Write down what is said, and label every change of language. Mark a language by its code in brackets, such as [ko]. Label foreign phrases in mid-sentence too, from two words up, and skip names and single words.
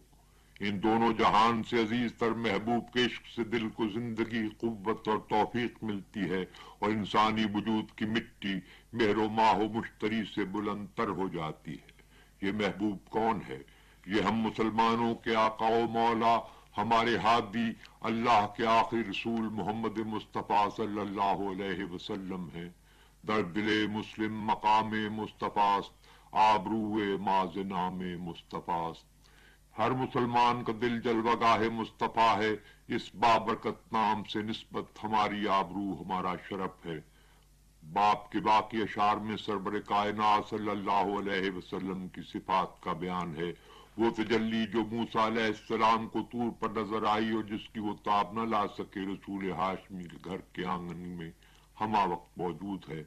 [ur] ان دونوں جہان سے عزیز تر محبوب کے عشق سے دل کو زندگی، قوت اور توفیق ملتی ہے، اور انسانی وجود کی مٹی مہر و ماہ و مشتری سے بلند تر ہو جاتی ہے. یہ محبوب کون ہے؟ یہ ہم مسلمانوں کے آقا و مولا، ہمارے ہادی، اللہ کے آخری رسول محمد مصطفیٰ [ar] صلی اللہ علیہ وسلم [ur] ہیں. [fa] در دل مسلم مقام مصطفیٰ است، آبروئے ماز نام مصطفیٰ است. [ur] ہر مسلمان کا دل جلوہ گاہ مصطفیٰ ہے. اس بابرکت نام سے نسبت ہماری آبرو، ہمارا شرف ہے. باپ کے باقی اشعار میں سرور کائنات [ar] صلی اللہ علیہ وسلم [ur] کی صفات کا بیان ہے. وہ تجلی جو موسیٰ [ar] علیہ السلام [ur] کو طور پر نظر آئی اور جس کی وہ تاب نہ لا سکے، رسول ہاشمی کے گھر کے آنگن میں ہمہ وقت موجود ہے.